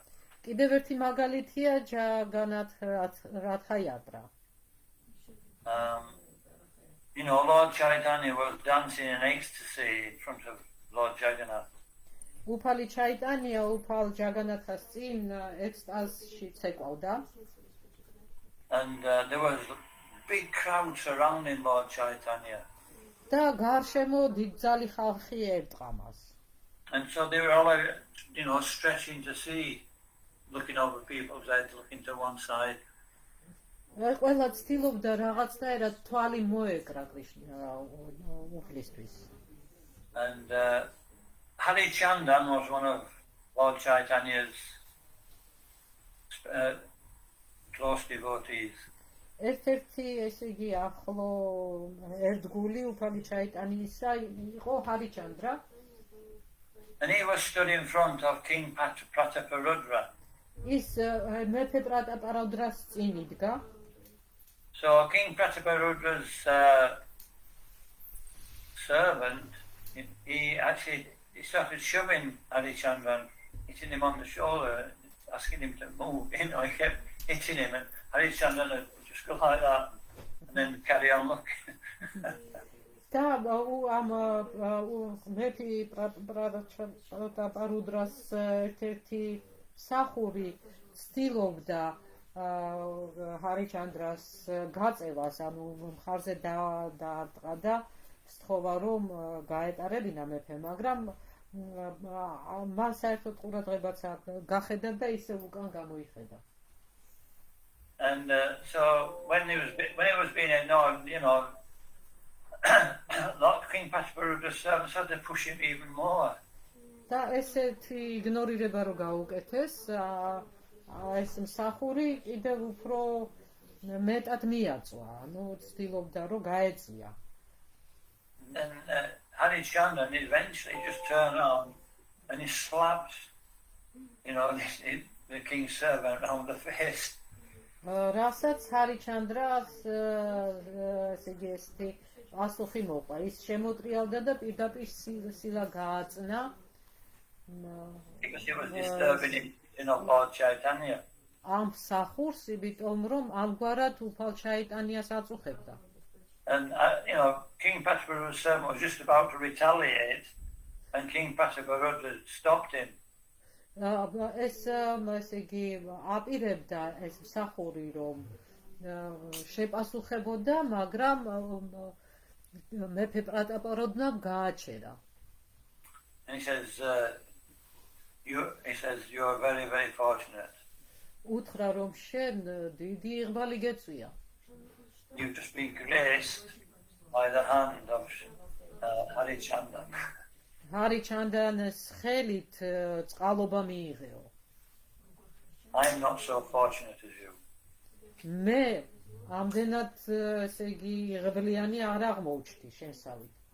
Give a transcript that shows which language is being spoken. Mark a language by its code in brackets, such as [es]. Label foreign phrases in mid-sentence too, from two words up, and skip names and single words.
[ka] კიდევ ერთი მაგალითია ჯაგანათ რათა იატრა. [en] Lord Chaitanya was dancing in ecstasy in front of Lord Jagannath. [ka] უფალი ჩაიტანია უფალ ჯაგანათას წინ ექსტაზში ცეკვავდა. [en] And there was a big crowd surrounding Lord Chaitanya. [ka] და გარშემო დიდძალი ხალხი ერტყა მას. [en] And so they were all, stretching to see, looking over people's heads, looking to one side. [ka] ყველა ცდილობდა რაღაცნაირად თვალი მოეკრა უფლისთვის. [en] And Hari Chandan was one of Lord Chaitanya's close devotees. [ka] ერთ-ერთი ესე იგი ახლო ერთგული უფალი ჩაიტანიისა იყო ჰარიჩანდრა. [en] And he was stood in front of King Prataparudra. [ka] ის მეფე პრატაპარუდრას წინ იდგა. [en] So King Prataparudra's servant, he started shoving Harichandran, hitting him on the shoulder, asking him to move. He kept hitting him, and Harichandran would just go like that, and then carry on looking. [ka] და ამ მეფე პრატაპარუდრას ერთ-ერთი მსახური ცდილობდა ჰარიჩანდრას გაწევას, ანუ მხარზე დაარტყა და სთხოვა რომ გაეტარებინა მეფე, მაგრამ მან საერთოდ ყურადღებაც არ გახედა და ისევ უკან გამოიხედა. [en] And so when it was being ignored, King Prataparudra's servants had to push him even more. [ka] და ესეთი იგნორირება რო გაუკეთეს, ეს მსახური კიდევ უფრო მეტად მიაწვა, ანუ ცდილობდა რომ გაეწია. [en] And Harichandran eventually just turned on and he slapped, the king's servant on the face. [ka] რასაც ჰარიჩანდრას ესე იგი ესეთი პასუხი მოყვა, ის შემოტრიალდა და პირდაპირ სილა გააწნა. [en] Because he was disturbing him, Lord Chaitanya. [ka] ამ მსახურს, იმიტომ რომ ამგვარად უფალ ჩაიტანიას აწუხებდა. [en] And King Prataparudra's servant was just about to retaliate, and King Prataparudra stopped him. [ka] ეს ესე იგი აპირებდა ეს მსახური რომ შეპასუხებოდა, მაგრამ მეფე პრატაპარუდრამ გააჩერა. [en] And he says, you're very, very fortunate. [ka] უთხრა რომ შენ დიდი იղბალი გეწვია. [en] You've just been graced by the hand of Harichandan. [ka] Harichandanes ხელით წყალობა მიიღეო. [en] I'm not so fortunate as you. [ka] მე ამდენად ესე იგი იღბლიანი არ აღმოუჩდი შენსავით.